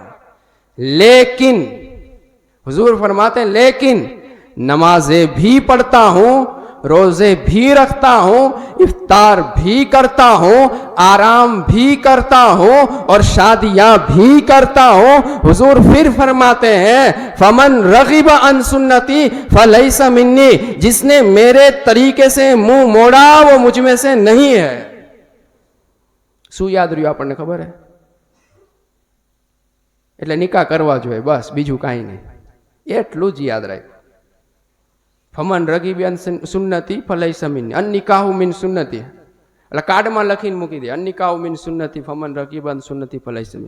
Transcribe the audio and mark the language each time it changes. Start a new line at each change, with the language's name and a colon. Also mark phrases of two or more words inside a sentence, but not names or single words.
Urdu: لیکن حضور فرماتے ہیں لیکن نمازیں بھی پڑھتا ہوں, روزے بھی رکھتا ہوں, افطار بھی کرتا ہوں, آرام بھی کرتا ہوں اور شادیاں بھی کرتا ہوں. حضور پھر فرماتے ہیں
Arabic: فمن رغب عن سنتی فلیس منی,
Urdu: جس نے میرے طریقے سے منہ موڑا وہ مجھ میں سے نہیں ہے.
Gujarati: શું યાદ રહ્યું આપણને ખબર હે? એટલે નિકાહ કરવા જોઈએ બસ, બીજું કાંઈ નહીં, એટલું જ યાદ રાખ્યું.
Arabic: فمن رغب عن سنتي فليس مني، النكاح من سنتي,
Gujarati: એટલે કાર્ડમાં લખીને મૂકી દે,
Arabic: النكاح من سنتي فمن رغب عن سنتي فليس مني.